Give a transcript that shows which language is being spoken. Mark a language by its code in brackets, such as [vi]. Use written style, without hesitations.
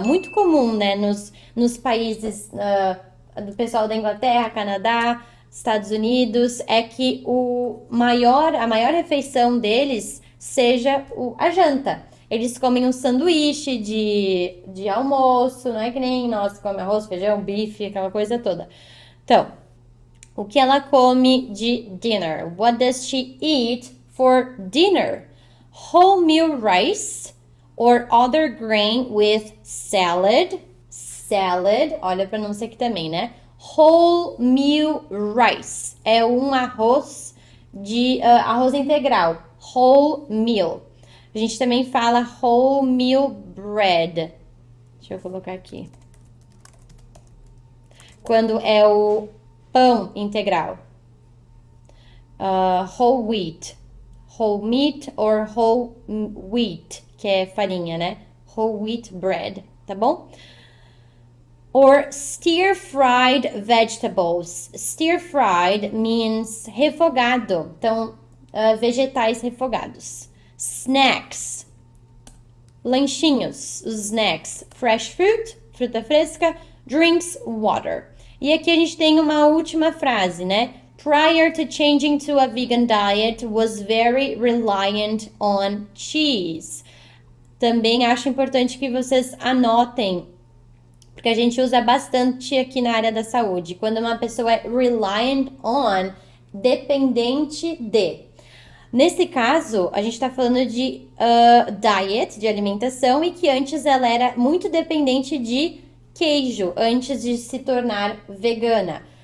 [pt] Muito comum, né, nos países do pessoal da Inglaterra, Canadá, Estados Unidos, é que a maior refeição deles seja a janta. Eles comem um sanduíche de almoço, não é que nem nós comemos arroz, feijão, bife, aquela coisa toda. Então, o que ela come de dinner? What does [en] she eat for dinner? Whole meal rice or other grain with salad. [pt] Salad, olha a pronúncia aqui também, né? Whole meal rice é um arroz de arroz integral. Whole meal. A gente também fala whole meal bread. Deixa eu colocar aqui. Quando é o pão integral. Whole wheat. [en] Whole meat or whole wheat, [pt] que é farinha, né? [en] Whole wheat bread, [pt] tá bom? [en] Or stir-fried vegetables. Stir-fried means refogado. [pt] Então, vegetais refogados. Snacks. Lanchinhos. Os snacks. [en] Fresh fruit, [pt] fruta fresca. [en] Drinks, water. [pt] E aqui a gente tem uma última frase, né? [en] Prior to changing to a vegan diet, was very reliant on cheese. [pt] Também acho importante que vocês anotem, porque a gente usa bastante aqui na área da saúde. Quando uma pessoa é reliant on, dependente de. Nesse caso, a gente está falando de diet, de alimentação, e que antes ela era muito dependente de queijo, antes de se tornar vegana.